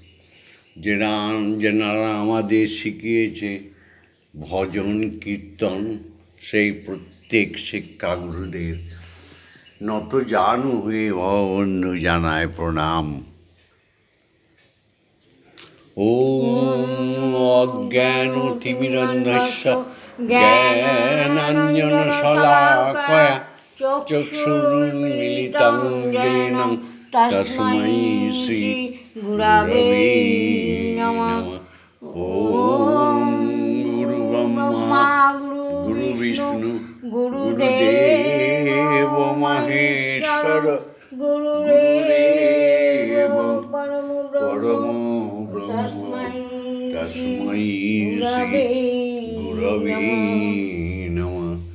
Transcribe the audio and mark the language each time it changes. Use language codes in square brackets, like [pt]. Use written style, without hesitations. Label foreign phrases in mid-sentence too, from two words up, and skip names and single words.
[bn] যেনারা আমাদের শিখিয়েছে ভজন কীর্তন, সেই প্রত্যেক শিক্ষাগুরুদের নত জানু হয়ে ভববন্ধু জানায় প্রণাম। [sa] ওম অজ্ঞানতিমিরন্ধস্য জ্ঞানাঞ্জনশলাকয়া চক্ষুरुन्मीलितं येन तस्मै श्री गुरवे नमः। ओम गुरुब्रह्मा गुरुविष्णु गुरुदेव महेश्वर गुरुदेव परमो ब्रह्म तस्मै श्री गुरवे नमः।